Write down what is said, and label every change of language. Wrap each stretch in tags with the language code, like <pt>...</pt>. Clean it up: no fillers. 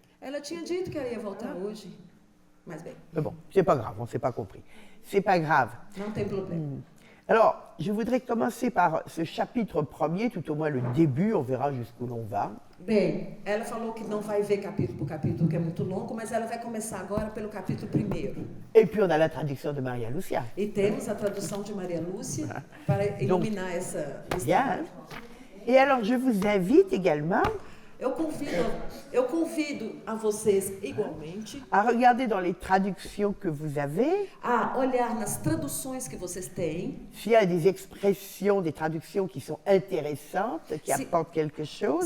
<pt>Ela tinha dito que ela ia voltar hoje. Mas bem.</pt> <fr>Mais bon, c'est pas grave, on s'est pas compris. C'est pas grave.</fr> <pt>Não tem problema.</pt> <fr>Alors, je voudrais commencer par ce chapitre 1er, tout au moins le début, on verra jusqu'où l'on va.</fr> <pt>Bem, ela falou que não vai ver capítulo por capítulo, que é muito longo, mas ela vai começar agora pelo capítulo 1º.</pt> <fr>Et puis on a la traduction de Maria Lucia.</fr> <pt>E temos a tradução de Maria Lúcia para iluminar essa</pt> <fr>Bien. Et alors, je vous invite également</fr> <pt>Eu convido a vocês igualmente</pt> <fr>à regarder dans les traductions que vous avez</fr> <pt>a olhar nas traduções que vocês têm.</pt> <fr>s'il y a des expressions, des traductions qui sont intéressantes, qui apportent quelque chose.</fr>